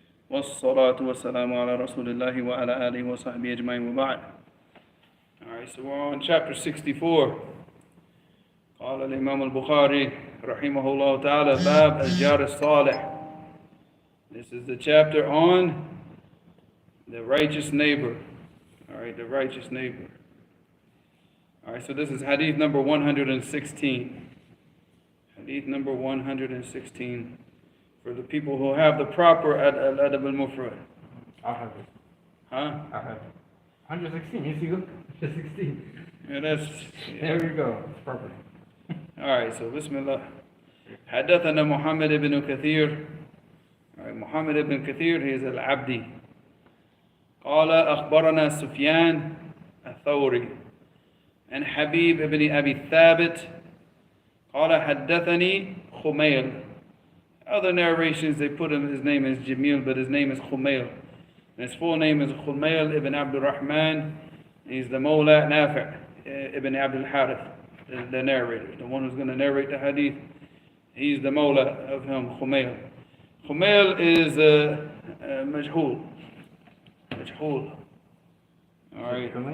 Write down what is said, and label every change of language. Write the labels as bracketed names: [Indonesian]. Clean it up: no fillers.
[Arabic] والصلاة والسلام على رسول الله وعلى آله وصحبه أجمعين وبعد. [English] All right, so we're on chapter 64. [Arabic] قال الإمام البخاري رحمه الله تعالى باب الجار الصالح. [English] This is the chapter on the righteous neighbor. All right, the righteous neighbor. All right, so this is hadith number 116. Hadith number 116 for the people who have the proper Adab al-Mufrad. I'll have it. Huh? I'll have it. 116, you see, look. 116. Yeah, that's... Yeah. There you go. It's proper. All right, so Bismillah. [Arabic] حدثنا محمد بن كثير. [English] All right, Muhammad ibn Kathir, he is al-Abdi. [Arabic] قال أخبرنا سفيان الثوري عن حبيب ابن أبي الثابت قال حدثني خميل. [English] Other narrations they put him, his name is Jamil, but his name is Khumail. And his full name is Khumail ibn Abdul Rahman. He's the Mawla Nafi' ibn Abdul Harith, the narrator, the one who's going to narrate the hadith. He's the Mawla of him, Khumail. Khumail is Majhul. Majhul. Alright.